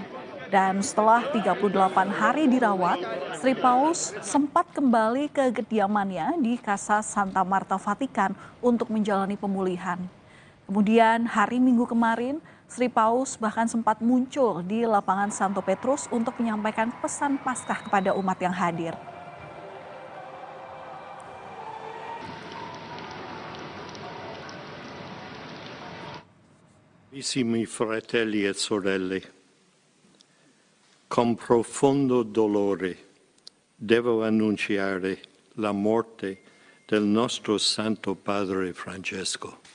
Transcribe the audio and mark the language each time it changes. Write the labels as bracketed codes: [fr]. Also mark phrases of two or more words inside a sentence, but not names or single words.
[id] Dan setelah 38 hari dirawat, Sri Paus sempat kembali ke kediamannya di Casa Santa Marta Vatikan untuk menjalani pemulihan. Kemudian hari Minggu kemarin, Sri Paus bahkan sempat muncul di lapangan Santo Petrus untuk menyampaikan pesan Paskah kepada umat yang hadir. [it] Carissimi fratelli e sorelle, con profondo dolore devo annunciare la morte del nostro Santo Padre Francesco.